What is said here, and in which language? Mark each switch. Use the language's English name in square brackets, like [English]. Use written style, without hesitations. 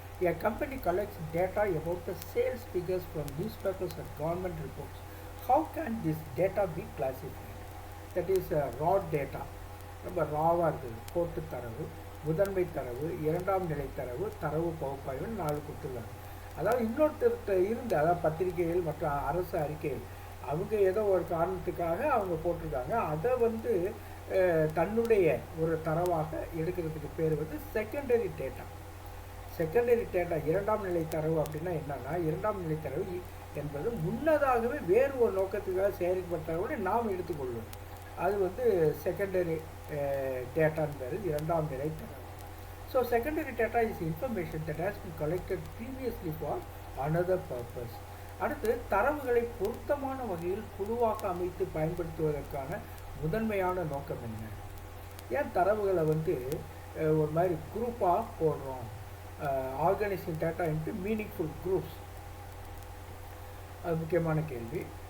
[English] A company collects data about the sales figures from newspapers and government reports. How can this data be classified? That is raw data. [Tamil] ரொம்ப ராவாக இருக்குது. போட்டு தரவு, முதன்மை தரவு, இரண்டாம் நிலை தரவு, தரவு பகுப்பாய்வு 4 கொடுத்துருக்காங்க. அதாவது இன்னொருத்தர்கிட்ட இருந்து, அதாவது பத்திரிகைகள் மற்றும் அரசு அறிக்கைகள், அவங்க ஏதோ ஒரு காரணத்துக்காக அவங்க போட்டிருக்காங்க, அதை தன்னுடைய ஒரு தரவாக எடுக்கிறதுக்கு பேர் செகண்டரி டேட்டா. செகண்டரி டேட்டா, இரண்டாம் நிலை தரவு அப்படின்னா என்னன்னா, இரண்டாம் நிலை தரவு என்பது முன்னதாகவே வேறு ஒரு நோக்கத்துக்காக சேகரிக்கப்பட்ட தரவோடு நாம் எடுத்துக்கொள்வோம். அது செகண்டரி டேட்டான்னு பேர், இரண்டாம் நிலை தரவு. [English] So secondary data is information that has been collected previously for another purpose. [Tamil] அடுத்து, தரவுகளை பொருத்தமான வகையில் குழுவாக அமைத்து பயன்படுத்துவதற்கான முதன்மையான நோக்கம் என்ன? ஏன் தரவுகளை ஒரு மாதிரி குரூப்பாக போடுறோம்? [English] organising data into meaningful groups, [Tamil] அது முக்கியமான கேள்வி.